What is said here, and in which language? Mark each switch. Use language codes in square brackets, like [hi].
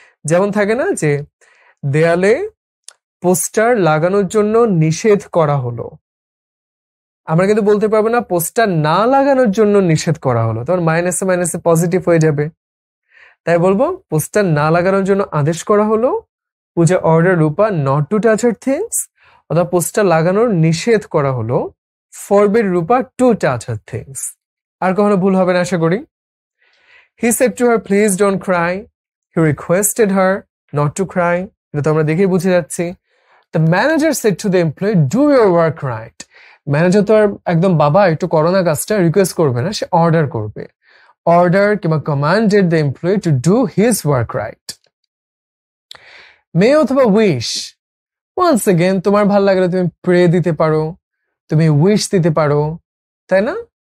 [bn] যেমন থাকে না যে দেয়ালে পোস্টার লাগানোর জন্য নিষেধ করা হলো, আমরা কিন্তু বলতে পারবো না পোস্টার না লাগানোর জন্য নিষেধ করা হলো, তখন মাইনাসে মাইনাসে পজিটিভ হয়ে যাবে। তাই বলবো পোস্টার না লাগানোর জন্য আদেশ করা হলো, [en] Puja order Rupa not to touch her things, [bn] অথবা পোস্টার লাগানোর নিষেধ করা হলো, [en] Forbid Rupa to touch her things. [bn] আর কখনো ভুল হবে না আশা করি। [en] He said to her, please don't cry. He requested her not to cry. [bn] এটা তো আমরা দেখেই বুঝে যাচ্ছি। [en] The manager said to the employee, do your work right. [bn] Manager তো আর একদম বাবা একটু করো না কাজটা রিকোয়েস্ট করবে না, সে অর্ডার করবে। [en] Order কিংবা commanded the employee to do his work right. [bn] মে অথবা উইশ, [en] once again [bn] তোমার ভালো লাগলে তুমি প্রে দিতে পারো, তুমি উইশ দিতে পারো, তাই না?